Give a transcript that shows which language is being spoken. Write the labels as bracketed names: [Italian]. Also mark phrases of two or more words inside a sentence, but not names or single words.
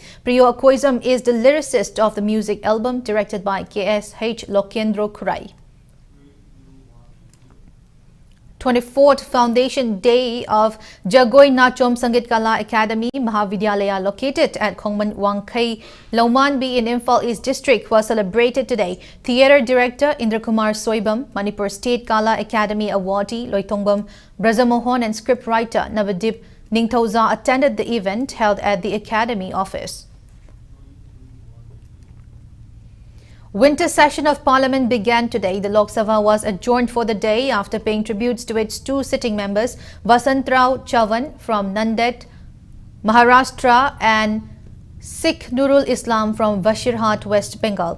[English] Priyo Akoizam is the lyricist of the music album directed by KSH Lokendro Kurai. 24th Foundation Day of Jagoy Nachom Sangit Kala Academy Mahavidyalaya located at Khongman Wangkai, Laumanbi in Imphal East District was celebrated today. Theatre Director Indrakumar Soibam, Manipur State Kala Academy awardee Loitongbam Brajamohon and scriptwriter Navadip Ningthauza attended the event held at the Academy office. Winter session of Parliament began today. The Lok Sabha was adjourned for the day after paying tributes to its 2 sitting members, Vasantrao Chavan from Nandet, Maharashtra and Sikh Nurul Islam from Vashirhat, West Bengal.